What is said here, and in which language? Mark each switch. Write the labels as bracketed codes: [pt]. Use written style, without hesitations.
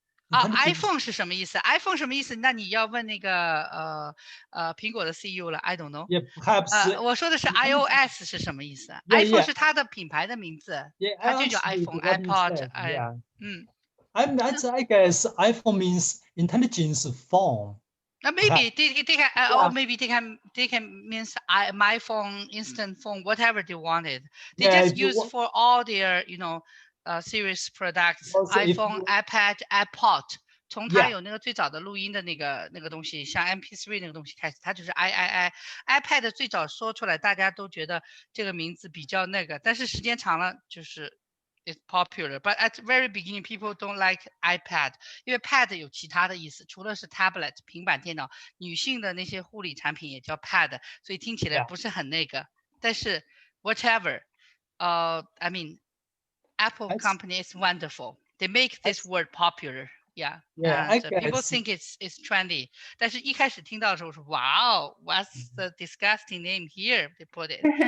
[zh] iPhone 是什么意思 ？iPhone 什么意思？那你要问那个苹果的 CEO 了 ， [en] I don't know。 Perhaps. [zh] 我说的是 iOS 是什么意思 ？iPhone 是它的品牌的名字，它就叫 iPhone、iPod。 [en] I guess iPhone means intelligence phone. Maybe they can, or maybe they can means my phone, instant phone, whatever they wanted. They just use for all their series products, iPhone, iPad, iPod. [zh] 从它有那个最早的录音的那个东西，像 MP3 那个东西开始，它就是 iPad 最早说出来，大家都觉得这个名字比较那个，但是时间长了就是。 [en] It's popular, but at the very beginning, people don't like iPad. [zh] 因为 pad 有其他的意思，除了是 tablet 平板电脑，女性的那些护理产品也叫 pad， 所以听起来不是很那个。 [en] 但是 whatever, I mean, Apple company is wonderful. They make this word popular. Yeah. People think it's trendy. [zh] 但是一开始听到的时候说 ， [en] Wow, what's the disgusting name here? They put it.